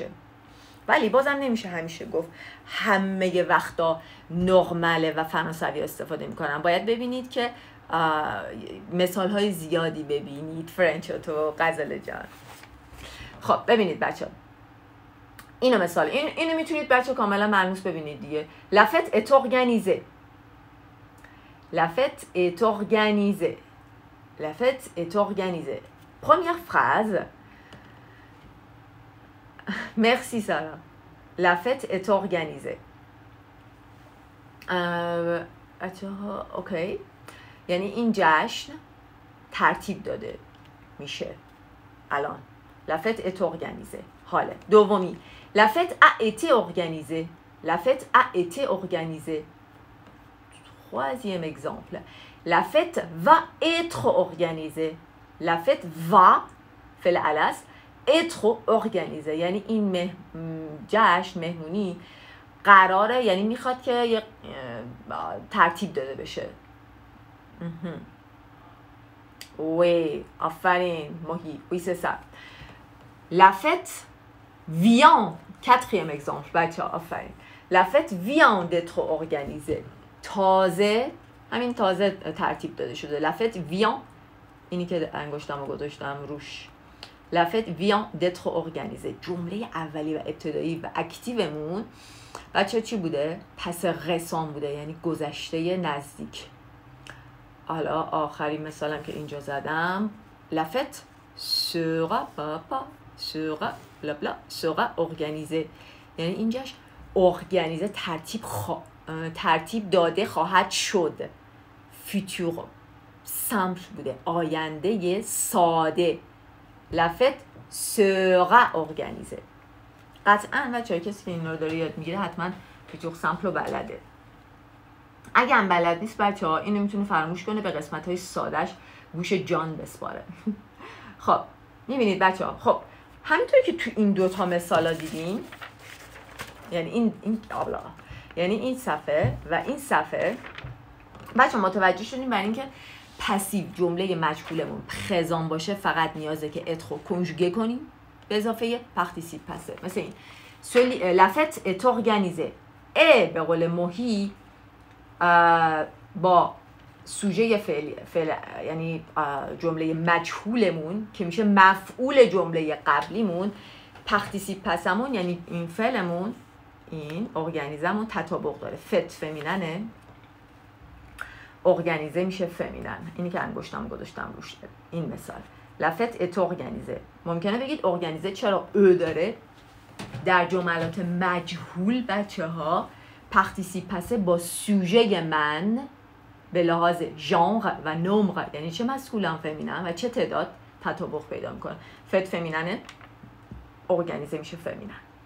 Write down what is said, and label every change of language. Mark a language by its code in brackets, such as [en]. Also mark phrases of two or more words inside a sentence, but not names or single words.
[fa] ولی بازم نمیشه همیشه گفت همه وقتا نرماله و فرانسوی استفاده میکنن. باید ببینید که مثال‌های زیادی ببینید. فرانچوتو غزل جان. خب ببینید بچه اینو مثال اینو میتونید بچه کاملا ملموس ببینید دیگه. [fr] La fête est organisée. La fête est organisée. La fête est organisée. Première phrase. Merci Sarah. La fête est organisée. Ok. [fa] یعنی این جشن ترتیب داده میشه الان. [fr] La fête est organisée. [fa] حاله. دومی. [fr] La fête a été organisée. La fête a été organisée. Troisième exemple. La fête va être organisée. La fête va [fa] فعل الاس [fr] être organisée. [fa] یعنی این جشن مهمونی قراره، یعنی میخواد که ترتیب داده بشه. Oui, آفرین ماهی. [fr] Oui, c'est ça. La fête vient. Quatrième exemple [fa] بچه آفرین. [fr] La fête vient d'être organisée. [fa] تازه همین تازه ترتیب داده شده. [fr] La fête vient. [fa] اینی که انگشتمو گذاشتم روش. [fr] La fête vient d'être organisée. [fa] جمله اولی و ابتدایی و اکتیومون بچه چی بوده؟ پس رسان بوده، یعنی گذشته نزدیک. حالا آخرین مثالم که اینجا زدم. [fr] La fête sera organisée. [fa] یعنی اینجاش organize ترتیب داده خواهد شد. [fr] futur simple [fa] بوده، آینده ساده. [fr] La fête sera organisée. [fa] قطعاً بچه‌ها کسی که این رو داره یاد میگیره حتما [fr] futur simple [fa] رو بلده. اگه هم بلد نیست بچه‌ها اینو میتونه فراموش کنه، به قسمت‌های سادهش گوش جان بسپاره. خب میبینید بچه‌ها، خب همینطور که تو این دوتا مثالا دیدیم، یعنی این صفحه و این صفحه بچه‌ها متوجه شدیم برای اینکه پسیو جمله مجهولمون پرزان باشه فقط نیازه که اترو کنجوگه کنیم به اضافه [fr] participe passé. [fa] مثل این [fr] La fête est organisée. [fa] به قول موهی با سوژه فعل یعنی جمله مجهولمون که میشه مفعول جمله قبلیمون، پارتیسیپ پسمون یعنی این فعلمون، این ارگانیزمون تطابق داره. فت فمیننه، ارگانیزه میشه فمینن. اینی که انگشتم گذاشتم روش این مثال. [fr] La fête est organisée. [fa] ممکنه بگید ارگانیزه چرا او داره؟ در جملات مجهول بچه‌ها [fr] participe passé [fa] با سوژه من به لحاظ ژانر و نمر، یعنی چه [fr] masculin féminin [fa] و چه تعداد تطابق پیدا میکنه. فت فمیننه، ارگانیزه میشه فمینن.